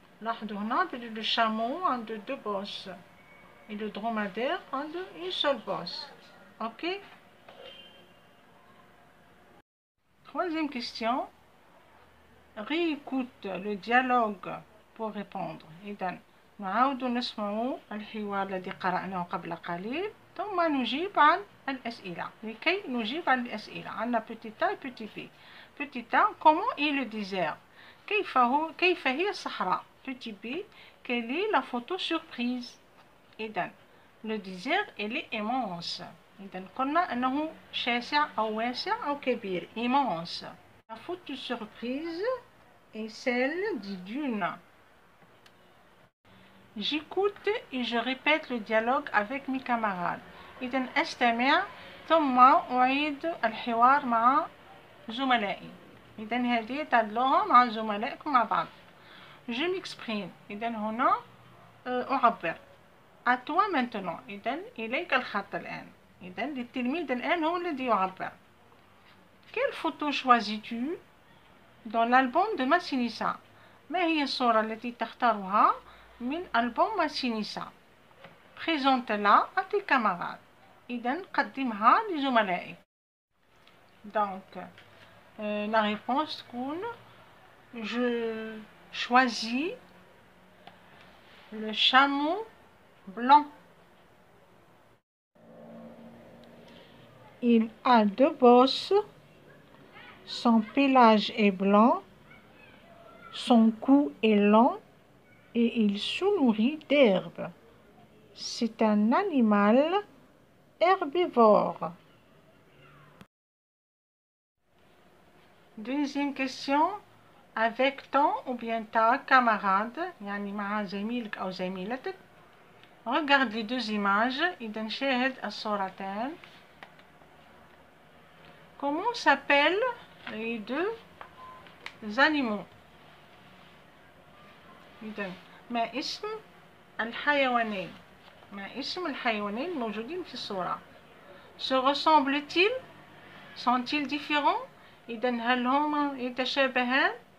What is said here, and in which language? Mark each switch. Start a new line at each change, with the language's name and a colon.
French: Le chameau a deux bosses. Et le dromadaire a une seule bosse. Ok? Troisième question. Réécoute le dialogue pour répondre.
Arabic: إذن نعاود نسمع الحوار الذي قرأناه قبل قليل ثم نجيب عن الأسئلة. لكي نجيب عن الأسئلة عندنا
French: petit A et petit B. Petit A, comment est le désert?
Arabic: كيف هي الصحراء?
French: Petit B, quelle est la photo surprise? إذن le désert il est immense.
Arabic: إذن قلنا أنه شاسع أو واسع أو كبير.
French: Immense. La photo surprise est celle des dunes. J'écoute et je répète le dialogue avec mes camarades.
Arabic: إذن أستمع ثم أعيد الحوار مع زملائي. إذن هذه تعدلوها مع زملائكم مع بعض.
French: Je m'exprime.
Arabic: إذن هنا أعبر.
French: À toi maintenant.
Arabic: إذن إليك الخط الآن. إذن للتلميذ الآن هو الذي يعبر.
French: Quelle photo choisis-tu dans l'album de Massinissa?
Arabic: ما هي الصورة التي تختارها من ألبوم ماسينيسا؟
French: Présente-la à tes camarades.
Arabic: إذن قدمها لزملائك.
French: Donc, la réponse تكون je choisis le chameau blanc. Il a deux bosses. Son pelage est blanc. Son cou est long et il se nourrit d'herbe. C'est un animal herbivore. Deuxième question. Avec ton ou bien ta camarade,
Arabic: يعني مع زميلك أو زميلتك.
French: Regarde les deux images.
Arabic: إذا نشاهد الصورتين.
French: Comment s'appellent les deux animaux؟
Arabic: إذا ما اسم الحيوانين؟ ما اسم الحيوانين الموجودين في الصورة؟
French: Se ressemblent-ils؟ Sont-ils différents؟
Arabic: إذا هل هما يتشابهان؟